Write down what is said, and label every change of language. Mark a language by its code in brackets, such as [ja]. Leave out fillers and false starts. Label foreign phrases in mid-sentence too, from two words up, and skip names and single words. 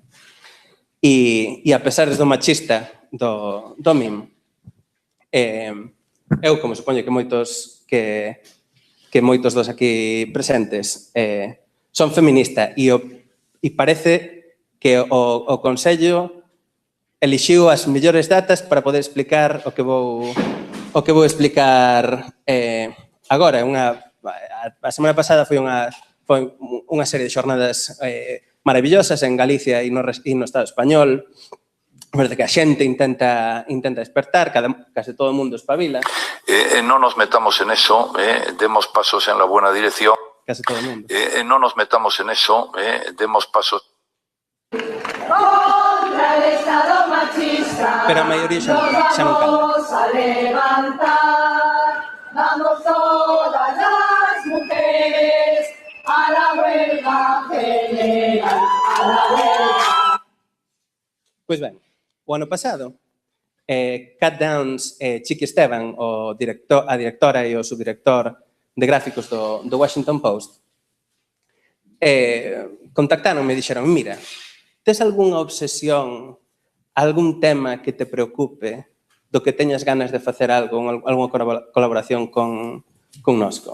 [gl] E a pesar do machista do meme, eu, como supoño que moitos dos aquí presentes son feminista e parece que o Consello elixiu as mellores datas para poder explicar o que vou explicar agora. A semana pasada foi unha serie de xornadas maravillosas en Galicia e no Estado español. verdade que a xente intenta despertar, case todo o mundo espabila. [es] No nos metamos en eso, demos pasos en la buena dirección. [gl] Case todo o mundo. [es] No nos metamos en eso, demos pasos. Contra el Estado machista. [gl] Pero a maioría xa non cala. [es] Vamos a levantar, vamos todas las mujeres a la huelga general, a la huelga. [gl] Pois ben, o ano pasado, Cat Downs e Chiqui Esteban, a directora e o subdirector de gráficos do Washington Post, contactaronme e dixeron, mira, tes algunha obsesión, algún tema que te preocupe, do que teñas ganas de facer algo, algunha colaboración con nosco?